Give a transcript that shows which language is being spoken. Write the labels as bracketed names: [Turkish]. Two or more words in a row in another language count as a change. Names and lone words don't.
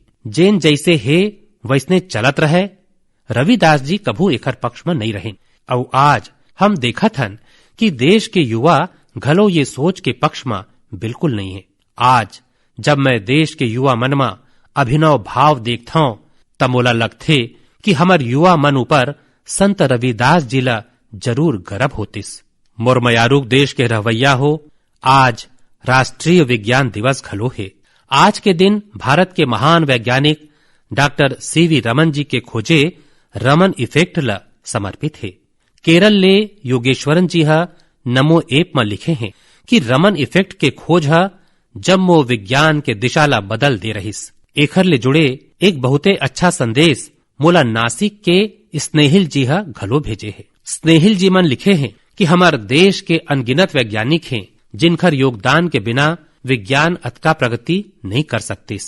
[Chhattisgarhi] जेन जैसे है वैसने चलत रहे। रविदास जी कभू एकर पक्ष में नहीं रहे और आज हम देखत हन कि देश के युवा घलो ये सोच के पक्ष में बिल्कुल नहीं है। आज जब मैं देश के युवा मन में अभिनव भाव देखता हूँ तब मोला लगथे कि हमर युवा मन ऊपर संत रविदास जी ला जरूर गर्व होतिस। मुरमयारूक देश के रवैया हो, आज राष्ट्रीय विज्ञान दिवस घलो है। आज के दिन भारत के महान वैज्ञानिक डॉक्टर सीवी रमन जी के खोजे रमन इफेक्ट ला समर्पित है। केरल ले योगेश्वरन जी हा नमो ऐप में लिखे हैं कि रमन इफेक्ट के खोज हा जम्मो विज्ञान के दिशा ला बदल दे रहीस। एखर ले जुड़े एक बहुते अच्छा संदेश मोला नासिक के स्नेहिल जी हा घलो भेजे है। स्नेहिल जी मन लिखे हैं कि हमार देश के अनगिनत वैज्ञानिक हैं जिनखर योगदान के बिना विज्ञान अतका प्रगति नहीं कर सकतीस।